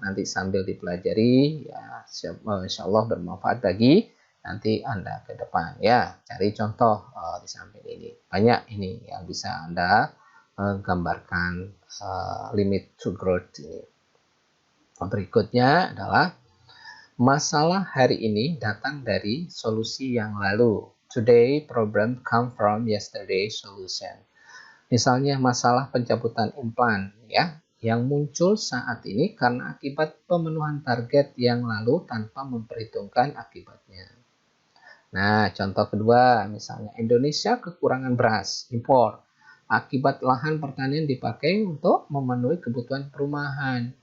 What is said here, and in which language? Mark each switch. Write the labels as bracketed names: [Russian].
[Indonesian] Nanti sambil dipelajari ya insya Allah bermanfaat bagi nanti Anda ke depan ya. Cari contoh di samping ini. Banyak ini yang bisa Anda gambarkan limit to growth ini. Berikutnya adalah masalah hari ini datang dari solusi yang lalu. [English] Today problem come from yesterday solution. [Indonesian] Misalnya masalah pencabutan implan ya, yang muncul saat ini karena akibat pemenuhan target yang lalu tanpa memperhitungkan akibatnya. Nah, contoh kedua, misalnya Indonesia kekurangan beras impor akibat lahan pertanian dipakai untuk memenuhi kebutuhan perumahan.